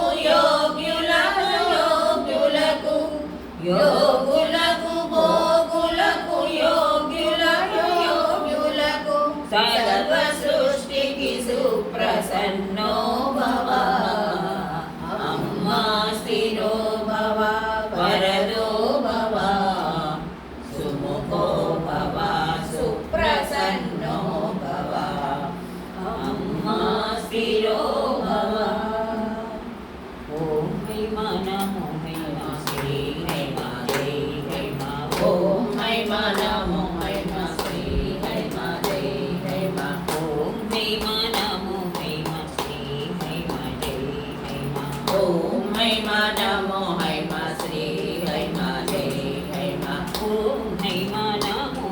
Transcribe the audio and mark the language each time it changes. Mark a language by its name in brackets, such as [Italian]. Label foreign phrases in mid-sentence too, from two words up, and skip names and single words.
[Telugu] యోగ్యులకు యోగ్యులకు యోగులకు భోగులకు యోగ్యులకు యోగ్యులకు సర్వ సృష్టికి [Sanskrit] సుప్రసన్నో భవ అమ్మా స్థిరో భవ వరదో భవ సుముఖో భవ సుప్రసన్నో భవ అమ్మా స్థిరో భవ ఓం హ్రీం నమో హ్రీం శ్రీ హ్రీం జై హ్రీం ఓం హ్రీం నమో హ్రీం శ్రీ హ్రీం జై హ్రీం ఓం హ్రీం నమో హ్రీం శ్రీ హ్రీం జై హ్రీం ఓం హ్రీం నమో హ్రీం శ్రీ హ్రీం జై హ్రీం ఓం హ్రీం నమో